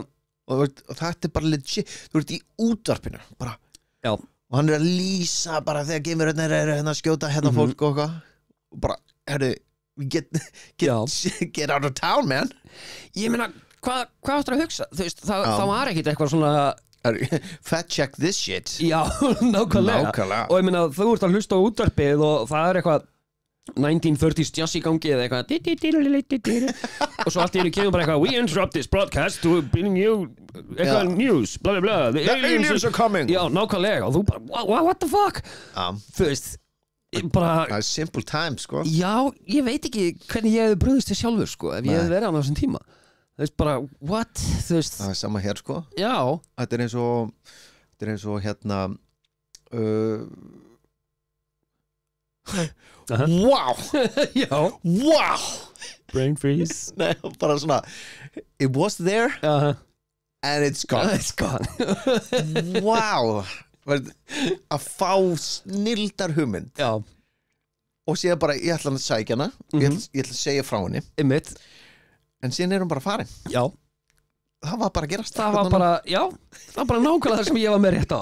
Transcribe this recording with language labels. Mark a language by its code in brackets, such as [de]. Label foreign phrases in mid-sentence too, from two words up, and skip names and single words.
[is] Og þetta er bara legit þú ert í útvarpinu bara já. Og hann er að lýsa bara þegar geimverurnar er hérna að skjóta hérna fólk og eitthvað og bara, herru [en] get out of town man [is] ég meina, hvað áttur að hugsa þú veist, það var ekkit eitthvað svona [en] Fact check this shit. [is] Já, nákvæmlega Og ég meina, þú ert að hlusta á útvarpið og það eitthvað 1930s jazz í gangi eða eitthvað og svo allt í einu kemur bara eitthvað [en] we interrupt this broadcast to bring you [is] eitthvað news, [en] blah blah blah The aliens are coming. [is] Já, nákvæmlega og þú bara, [en] what the fuck [is] Þú veist bara, [en] simple time, [is] sko. Já, ég veit ekki hvernig ég hefði brugðist til sjálfur, sko ef ég hefði verið á þessum tíma þú veist bara, what, þú veist Það sama hér, sko. Já Þetta er eins og hérna Wow. Já Wow. [en] Brain freeze [is] Nei, bara svona [en] it was there and it's gone. It's gone [is] Wow. Að fá snildar hugmynd. Já Og síðan bara, ég ætla að sækja hana ég ætla að segja frá henni Einmitt en síðan er hún bara farin. Já Það var bara að gerast. Það var bara, já það var bara nákvæmlega það sem ég var með rétt á